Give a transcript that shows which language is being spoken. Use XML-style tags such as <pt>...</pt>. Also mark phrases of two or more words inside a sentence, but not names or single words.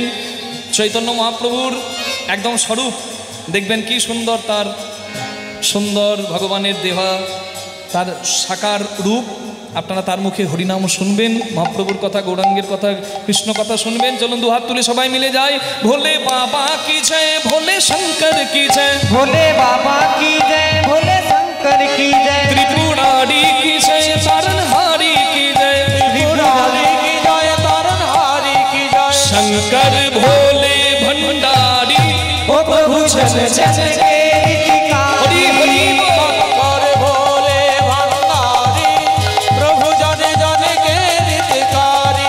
<bn>চৈতন্য মহাপ্রভুর একদম স্বরূপ দেখবেন, কি সুন্দর তার সুন্দর ভগবানের দেহা, তার সাকার রূপ। আপনারা তার মুখে হরিনাম শুনবেন, মহাপ্রভুর কথা, গৌরাঙ্গের কথা, কৃষ্ণ কথা শুনবেন। চলুন দুহাত তুলে সবাই মিলে যাই।</bn> <hi>भोले बाबा की जय, भोले शंकर की जय, भोले बाबा की जय, भोले शंकर की जय, त्रिपुरारी की जय, तारनहारी की जय, त्रिपुरारी की जय, तारनहारी की जय। शंकर भोले भंडारी, ओ प्रभु जन जन के हरि हरि शंकर भोले भंडारी, प्रभु जन जन के हितकारी।</hi>